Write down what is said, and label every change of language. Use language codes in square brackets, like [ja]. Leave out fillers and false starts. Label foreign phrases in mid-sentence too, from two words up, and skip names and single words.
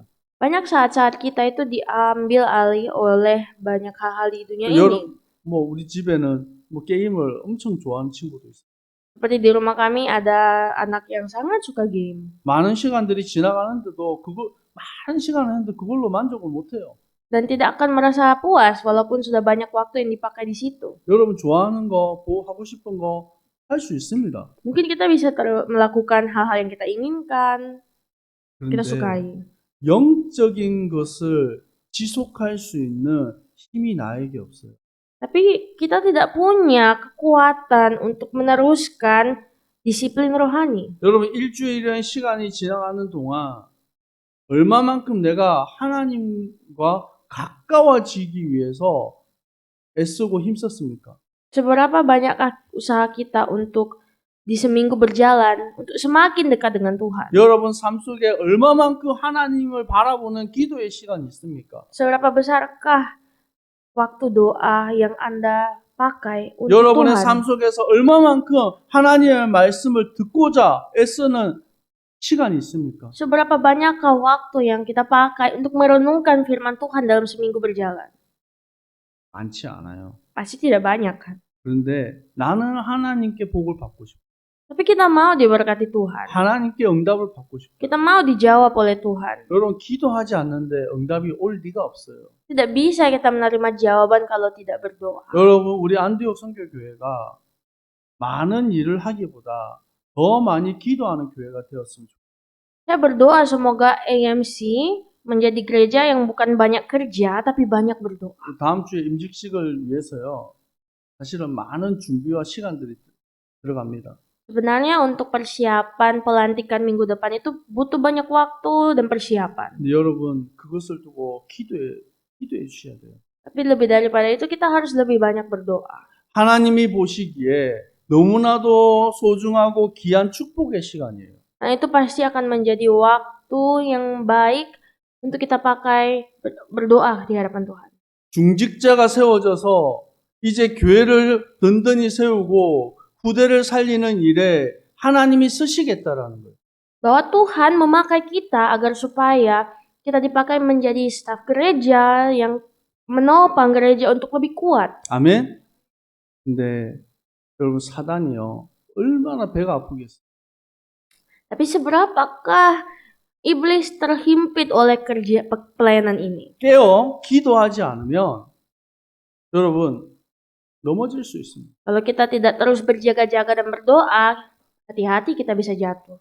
[id] Banyak saat-saat kita itu diambil alih oleh banyak hal-hal di dunia ini. [ko] 뭐 우리 집에는 뭐 게임을 엄청 좋아하는 친구도 있어요. [id] Seperti di rumah kami ada anak yang sangat suka game. [ko] 많은 시간들이 지나가는데도 많은 시간을 했는데 그걸로 만족을 못 해요. [id] Dan tidak akan merasa puas walaupun sudah banyak waktu yang dipakai di situ. [ko] 여러분 좋아하는 거, 하고 싶은 거 할 수 있습니다. [id] Mungkin kita bisa melakukan hal-hal yang kita inginkan, kita [ko] 그런데 [id] sukai. [ko] 영적인 것을 지속할 수 있는 힘이 나에게 없어요. [id] Tapi kita tidak punya kekuatan untuk meneruskan disiplin rohani. [ko] 여러분 일주일이라는 시간이 지나가는 동안 얼마만큼 내가 하나님과 가까워지기 위해서 애쓰고 힘썼습니까? [id] Seberapa banyakkah usaha kita untuk di seminggu berjalan untuk semakin dekat dengan Tuhan? [ko] 여러분 삶 속에 얼마만큼 하나님을 바라보는 기도의 시간이 있습니까? [id] Seberapa besarkah waktu doa yang Anda pakai untuk [ko] 여러분의 삶 [id] Tuhan? [ko] 속에서 얼마만큼 하나님의 말씀을 듣고자 애쓰는 시간이 있습니까? [id] Seberapa banyakkah waktu yang kita pakai untuk merenungkan firman Tuhan dalam seminggu berjalan? [ko] 많지 않아요. [id] Pasti tidak banyak kan? [ko] 그런데 나는 하나님께 복을 받고 싶어. [id] Tapi kita mau diberkati Tuhan. [ko] 하나님께 응답을 받고 싶어. [id] Kita mau dijawab oleh Tuhan. [ko] 여러분 기도하지 않는데 응답이 올 리가 없어요. [id] Tidak bisa kita menerima jawaban kalau tidak berdoa. [ko] 여러분 우리 안디옥 선교교회가 많은 일을 하기보다 더 많이 기도하는 교회가 되었으면 좋겠어요. [id] Saya berdoa semoga AMC menjadi gereja yang bukan banyak kerja tapi banyak berdoa. [ko] 다음 주에 임직식을 위해서요. 사실은 많은 준비와 시간들이 들어갑니다. [id] Sebenarnya untuk persiapan pelantikan minggu depan itu butuh banyak waktu dan persiapan. [ko] 근데 여러분 그것을 두고 기도해 주셔야 돼요. [id] Tapi lebih daripada itu kita harus lebih banyak berdoa. [ko] 하나님이 보시기에 너무나도 소중하고 귀한 축복의 시간이에요. [id] Nah, itu pasti akan menjadi waktu yang baik untuk kita pakai berdoa di hadapan Tuhan. [ko] 중직자가 세워져서 이제 교회를 든든히 세우고 후대를 살리는 일에 하나님이 쓰시겠다라는 거예요. [id] Bahwa Tuhan memakai kita agar supaya kita dipakai menjadi staf gereja yang menopang gereja untuk lebih kuat. [ko] 아멘. 근데 여러분 사단이요. 얼마나 배가 아프겠어요. [id] Tapi seberapakah iblis terhimpit oleh kerja pelayanan ini? [ko] 깨어 기도하지 않으면 여러분 넘어질 수 있습니다. [id] Kalau kita tidak terus berjaga-jaga dan berdoa, hati-hati kita bisa jatuh.